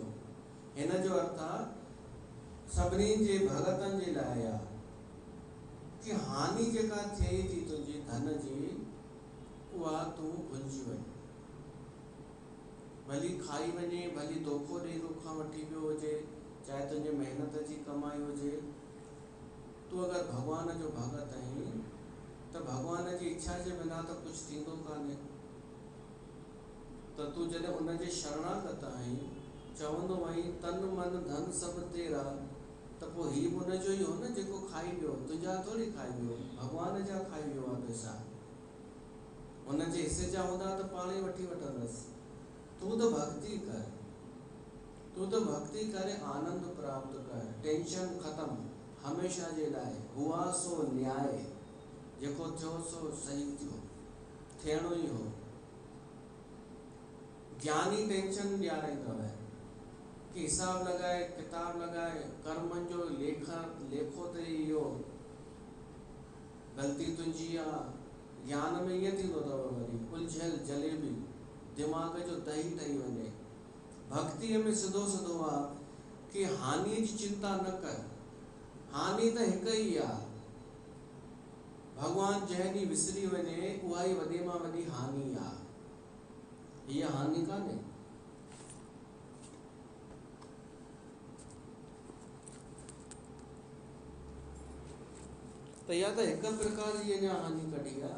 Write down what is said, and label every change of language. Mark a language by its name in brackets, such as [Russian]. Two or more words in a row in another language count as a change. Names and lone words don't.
[Sindhi] हिन जो अर्थ आहे सभिनी जे भगतनि जे लाइ आहे कि हानि जेका थिए थी तुंहिंजी धन जी, उहा तूं भुलिजी वञ, भली खाई वञे, भली धोखो ॾेई तोखां वठी वियो हुजे, चाहे तुंहिंजे महिनत जी कमाई हुजे, तूं अगरि भगवान जो भगत आहीं त भगवान जी इच्छा जे बिना त कुझु थींदो कान्हे। त तूं जॾहिं उन जे शरणागत आहीं, चवंदो वहीं तन मन धन सभु तेरा, त पोइ ही बि उनजो ई हो न जेको खाई वियो, तुंहिंजा थोरी खाई वियो, भॻवान जा खाई वियो आहे पैसा, उनजे हिसे जा हूंदा त पाण ई वठी वठंदसि। तूं त भक्ति कर, तूं त भक्ति करे आनंद प्राप्त कर, टेंशन ख़त्म हमेशा जे लाइ। [Hindi] हुआ सो न्याय, जेको थियो सो सही थियो, थियणो ई हो। [Sindhi] ज्ञानी टेंशन ॾियाराईंदव कि हिसाब लगाए किताब लगाए कर्मनि जो लेखो ते इहो ग़लती तुंहिंजी आहे। ज्ञान में ईअं थींदो अथव वरी उलझियल जलेबी, दिमाग़ जो दही ठही वञे। भक्तीअ में सिधो सिधो आहे कि हानि जी चिंता न कर, हानि त हिकु ई आहे। भगवान जंहिं ॾींहुं विसरी वञे उहा ई वॾे मां वॾी हानि आहे, हीअ हानि कान्हे। त इहा त हिकु प्रकार जी अञा हानि कढी आहे।